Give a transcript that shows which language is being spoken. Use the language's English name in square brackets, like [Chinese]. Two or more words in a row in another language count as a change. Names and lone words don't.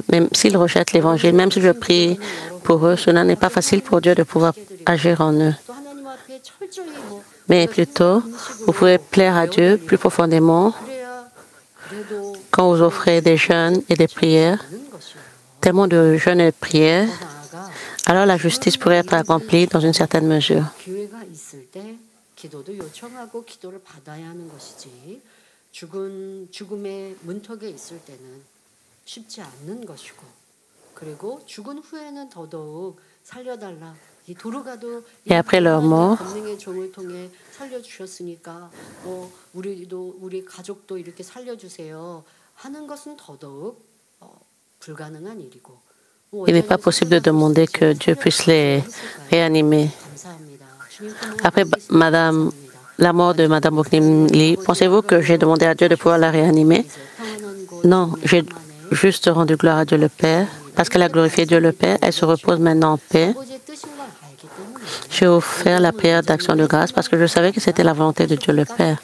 [French] Même s'ils rejettent l'Évangile, même si je prie pour eux, cela n'est pas facile pour Dieu de pouvoir agir en eux. Mais plutôt, vous pouvez plaire à Dieu plus profondément quand vous offrez des jeûnes et des prières, tellement de jeûnes et de prières, alors la justice pourrait être accomplie dans une certaine mesure. [Korean] 기도도 요청하고 기도를 받아야 하는 것이지 죽음의 문턱에 있을 때는 쉽지 않는 것이고 그리고 죽은 후에는 더더욱 살려달라 이 도로가도 [French] Et après leur mort, [Korean] 권능의 종을 통해 살려주셨으니까 우리 가족도 이렇게 살려주세요 하는 것은 더더욱 불가능한 일이고 [French] il n'est pas possible de demander que Dieu puisse les réanimer. Après la mort de Mme Moknim Lee, pensez-vous que j'ai demandé à Dieu de pouvoir la réanimer? Non, j'ai juste rendu gloire à Dieu le Père. Parce qu'elle a glorifié Dieu le Père, elle se repose maintenant en paix. J'ai offert la prière d'action de grâce parce que je savais que c'était la volonté de Dieu le Père.